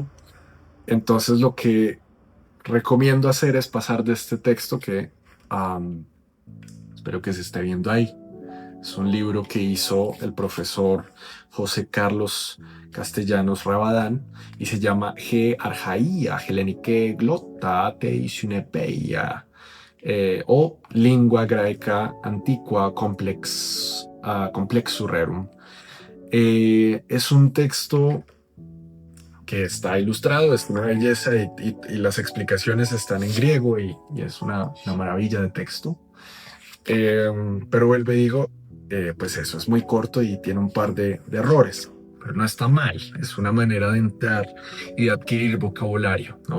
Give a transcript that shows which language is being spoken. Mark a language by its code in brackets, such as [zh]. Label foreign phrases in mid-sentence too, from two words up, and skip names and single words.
[es] Entonces lo que recomiendo hacer es pasar de este texto que espero que se esté viendo ahí. Es un libro que hizo el profesor José Carlos Castellanos Rabadán y se llama Ge Archaia, Helenike Glotta Teisynepeia, o Lingua Graeca Antiqua Complexus Rerum. Es un texto que está ilustrado, es una belleza y las explicaciones están en griego y es una maravilla de texto. Pero vuelvo y digo, pues eso es muy corto y tiene un par de errores, pero no está mal, es una manera de entrar y de adquirir vocabulario, ¿no?